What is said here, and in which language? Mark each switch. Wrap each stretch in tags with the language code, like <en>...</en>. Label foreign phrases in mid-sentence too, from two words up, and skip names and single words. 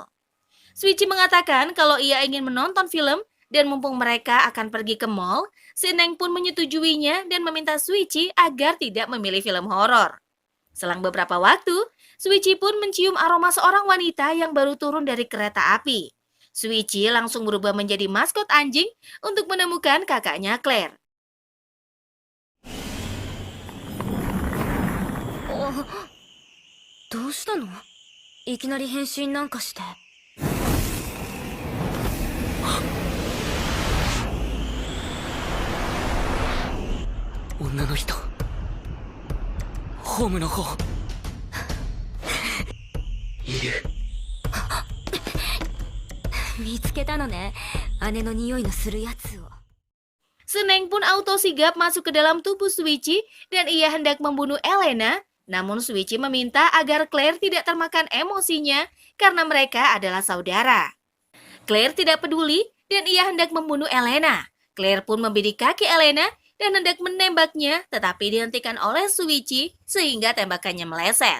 <id>Suichi mengatakan kalau ia ingin menonton film dan mumpung mereka akan pergi ke mall, si Neng pun menyetujuinya dan meminta Suichi agar tidak memilih film horor. Selang beberapa waktu, Suichi pun mencium aroma seorang wanita yang baru turun dari kereta api. Suichi langsung berubah menjadi maskot anjing untuk menemukan kakaknya Claire.</id> <ja>どうしたの？いきなり変身なんかして。女の人、ホームの方いる。見つけたのね、姉の匂いのするやつを。</ja> <id>Seneng pun auto sigap masuk ke dalam tubuh Suichi dan ia hendak membunuh Elena, namun Suichi meminta agar Claire tidak termakan emosinya karena mereka adalah saudara. Claire tidak peduli dan ia hendak membunuh Elena. Claire pun membidik kaki Elena dan hendak menembaknya, tetapi dihentikan oleh Suichi sehingga tembakannya meleset.</id>